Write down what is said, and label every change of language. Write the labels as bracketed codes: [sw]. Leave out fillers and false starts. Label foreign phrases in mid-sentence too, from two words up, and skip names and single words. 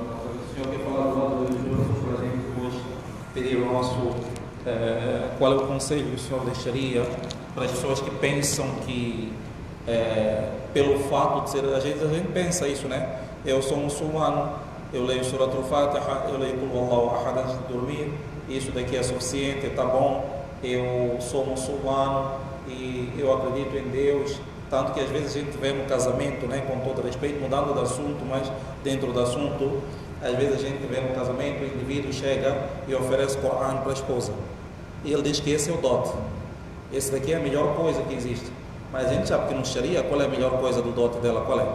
[pt] O senhor quer falar do lado religioso para a gente depois pedir o nosso... qual é o conselho que o senhor deixaria para as pessoas que pensam que, pelo fato de ser... A gente pensa isso, né? Eu sou muçulmano, eu leio Surat al-Fatiha, eu leio Qul Huwallahu Ahad antes de dormir, isso daqui é suficiente, está bom, eu sou muçulmano e eu acredito em Deus, tanto que às vezes a gente vê no casamento, né, com todo respeito, mudando de assunto, mas dentro do assunto, às vezes a gente vê no casamento, o indivíduo chega e oferece Coran para a esposa, e ele diz que esse é o dote, esse daqui é a melhor coisa que existe, mas a gente sabe que no Sharia, qual é a melhor coisa do dote dela, qual é?